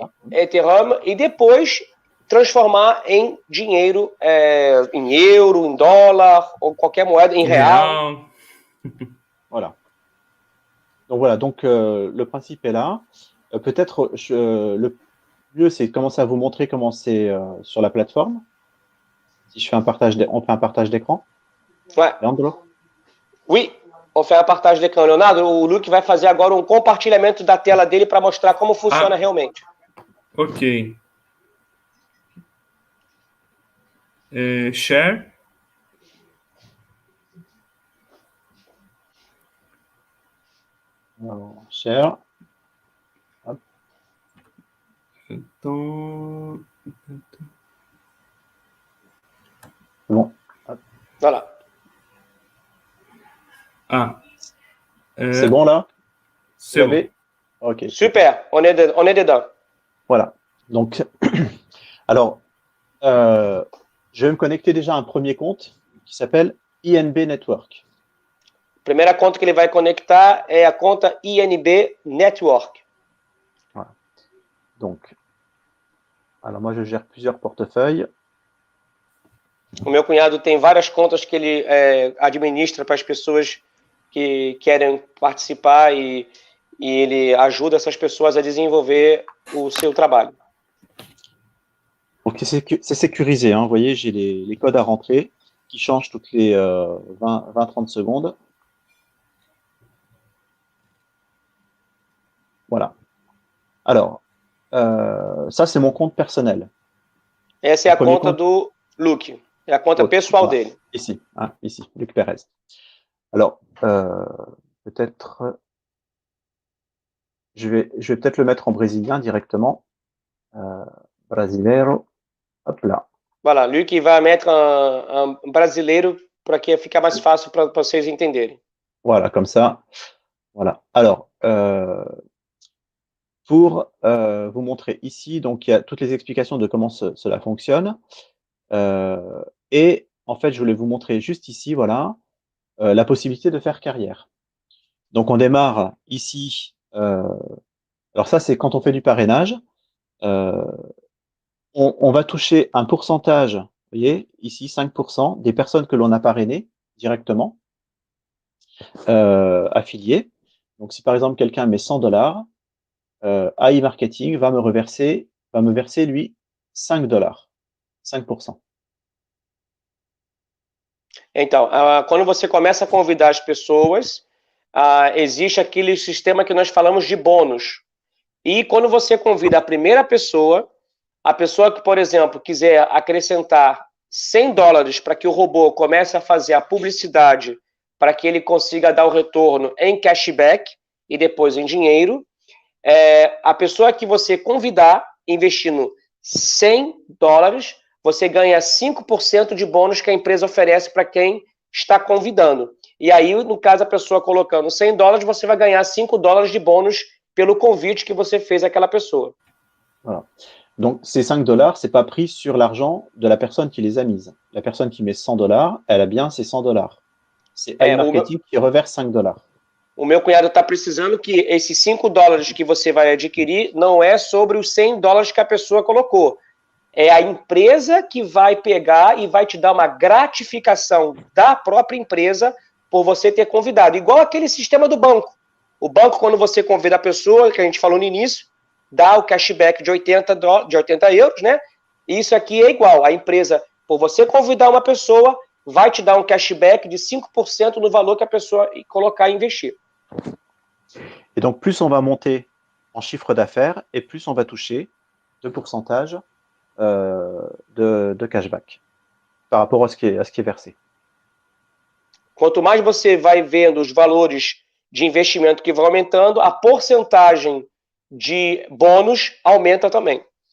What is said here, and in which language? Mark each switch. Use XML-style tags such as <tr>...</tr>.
<pt>Ethereum, e depois transformar em dinheiro, em euro, em dólar, ou qualquer moeda, em real.</pt> <fr>Voilà. Donc voilà, donc le principe est là. Peut-être le mieux, c'est de commencer à vous montrer comment c'est sur la plateforme. Si je fais on fait un partage d'écran. Ouais. Leandro? Oui, on fait un partage d'écran.</fr> <pt>Leonardo, o Luke vai fazer agora um compartilhamento da tela dele para mostrar como funciona realmente.</pt> <fr>Ok.</fr> <en>Share.</en> <fr>Alors, share. Hop.</fr> <pt>Então…</pt> <fr>Bon. Hop. Voilà. C'est bon là? C'est bon. Ok. Super, on est dedans. Voilà. Donc, alors, je vais me connecter déjà à un premier compte qui s'appelle INB Network.</fr> <pt>A primeira conta que ele vai conectar é a conta INB Network.</pt> <fr>Voilà. Donc, alors moi je gère plusieurs portefeuilles.</fr> <pt>O meu cunhado tem várias contas que ele administra para as pessoas que querem participar e ele ajuda essas pessoas a desenvolver o seu trabalho.</pt> <fr>Donc c'est sécurisé, hein. Vous voyez, j'ai les codes à rentrer qui changent toutes les 20-30 secondes. Voilà. Alors, ça c'est mon compte personnel.</fr> <pt>Essa é a conta do Luke. É a conta pessoal dele.</pt> <fr>Ici, hein, ici, Luc Pérez. Alors, peut-être, je vais peut-être le mettre en brésilien directement.</fr> <pt>Brasileiro, hop là. Voilà, Luke vai mettre um brasileiro para que fique mais fácil para vocês entenderem.</pt> <fr>Voilà, comme ça. Voilà. Alors, pour vous montrer ici, donc il y a toutes les explications de comment cela fonctionne. Et en fait, je voulais vous montrer juste ici, voilà, la possibilité de faire carrière. Donc, on démarre ici. Alors ça, c'est quand on fait du parrainage. On va toucher un pourcentage, vous voyez, ici, 5% des personnes que l'on a parrainées directement. affiliés. Donc, si par exemple quelqu'un met $100, AI Marketing va me verser lui $5, 5%.</fr> <pt>Então, quando você começa a convidar as pessoas, existe aquele sistema que nós falamos de bônus. E quando você convida a primeira pessoa, a pessoa que, por exemplo, quiser acrescentar $100 para que o robô comece a fazer a publicidade, para que ele consiga dar o retorno em cashback e depois em dinheiro, a pessoa que você convidar, investindo $100, você ganha 5% de bônus que a empresa oferece para quem está convidando. E aí, no caso, a pessoa colocando $100, você vai ganhar $5 de bônus pelo convite que você fez àquela pessoa.</pt> <fr>Voilà. Donc, ces $5, c'est pas pris sur l'argent de la personne qui les a mises. La personne qui met $100, elle a bien ses $100. C'est AI Marketing qui reverse $5.</fr> <pt>O meu cunhado está precisando que esses $5 que você vai adquirir não é sobre os $100 que a pessoa colocou. É a empresa que vai pegar e vai te dar uma gratificação da própria empresa por você ter convidado. Igual aquele sistema do banco. O banco, quando você convida a pessoa, que a gente falou no início, dá o cashback de 80 euros, né? E isso aqui é igual. A empresa, por você convidar uma pessoa, vai te dar um cashback de 5% no valor que a pessoa colocar e investir.</pt> <fr>Et donc, plus on va monter en chiffre d'affaires et plus on va toucher de pourcentage de cashback par rapport à ce qui est versé.</fr> <pt>Quanto mais você vai vendo os valores de investimento que vão aumentando, a porcentagem de bônus aumenta também.</pt>